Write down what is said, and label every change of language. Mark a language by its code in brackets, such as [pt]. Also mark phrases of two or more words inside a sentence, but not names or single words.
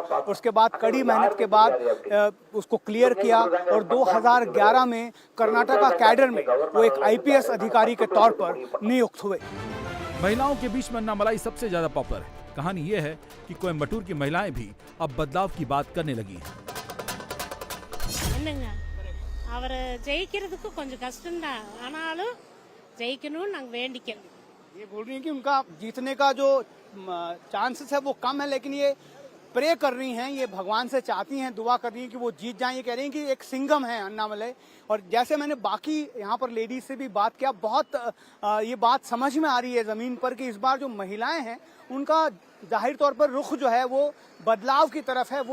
[hi] उसके बाद कड़ी मेहनत के बाद उसको क्लियर किया और 2011 में कर्नाटका कैडर में वो एक आईपीएस अधिकारी के तौर पर नियुक्त हुए। महिलाओं के बीच में अन्नामलई सबसे ज्यादा पॉपुलर है। कहानी ये है कि कोयम्बटूर की महिलाएं भी अब बदलाव की बात करने लगी हैं। [ta] அவர் ஜெயிக்கிறதுக்கு கொஞ்சம் கஷ்டம்தான், ஆனாலும் ஜெயிக்கணும்னு நாங்க வேண்டிக்கிறோம்। [hi] ये बोल रही हैं कि उनका जीतने का जो चांसेस है वो कम है, लेकिन ये प्रे कर रही हैं, ये भगवान से चाहती हैं, दुआ कर रही हैं कि वो जीत जाएं। ये कह रही हैं कि एक सिंघम है अन्नामलई। और जैसे मैंने बाकी यहाँ पर लेडीज से भी बात किया, बहुत ये बात समझ में आ रही है जमीन पर कि इस बार जो महिलाएं हैं उनका जाहिर तौर पर रुख जो है वो बदलाव की तरफ है।